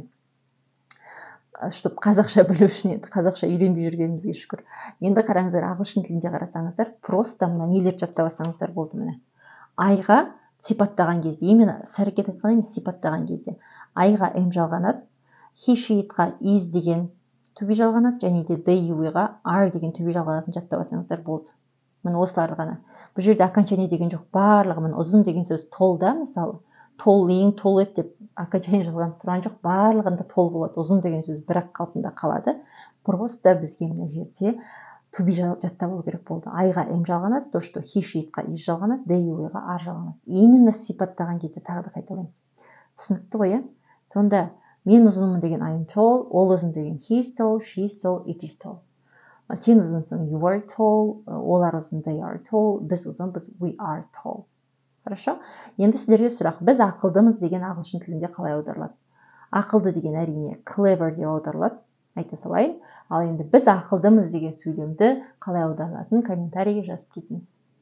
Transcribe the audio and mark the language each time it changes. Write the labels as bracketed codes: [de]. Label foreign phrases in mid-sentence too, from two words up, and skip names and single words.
[kk] Чтоб қазақша білу үшін, енді қазақша үйренбей жүргенімізге шүкір. Енді қараңыздар, ағылшын тілінде қарасаңыздар, просто мына нелерді жаттап алсаңыздар болды міне. Айға сипаттаған кезде, именно іс-әрекет айтқан емес, сипаттаған кезде айға м жалғанады, [en] he, she- [kk] ға is деген [en] to be [kk] жалғанады, және де [en] they, you- [kk] ға are деген [en] to be [kk] жалғанатын жаттап алсаңыздар болды. Міне осылар ғана. Бұл жерде окончание деген жоқ, барлығы. Міне ұзын деген сөз tall да, мысалы. Tall еді деп окончание жалғанып тұрған жоқ, барлығында tall болады. Ұзын деген сөз бірақ қалпында қалады. Просто бізге мына жерде [en] to be [kk] жаттап алу керек болды. Айға м жалғанады, [ru] то что [en] he, she- [kk] ға is жалғанады, they, you-ға are жалғанады. Именно сипаттаған кезде тағы да қайталаймын. Түсінікті ғой, сонда мен ұзынмын деген [en] I am tall, [kk] ол ұзын деген [en] he is tall, she is tall, it is tall. [kk] Сен ұзынсың, [en] you are tall, [kk] олар ұзын, [en] they are tall, [kk] біз ұзынбыз, [en] we are tall. [kk] Хорошо? Енді сіздерге сұрақ, біз ақылдымыз деген ағылшын тілінде қалай аударылады? Ақылды деген әрине clever деп аударылады, айта салайын. Ал енді біз ақылдымыз деген сөйлемді қалай аударылатынын комментарийге жазып кетіңіз.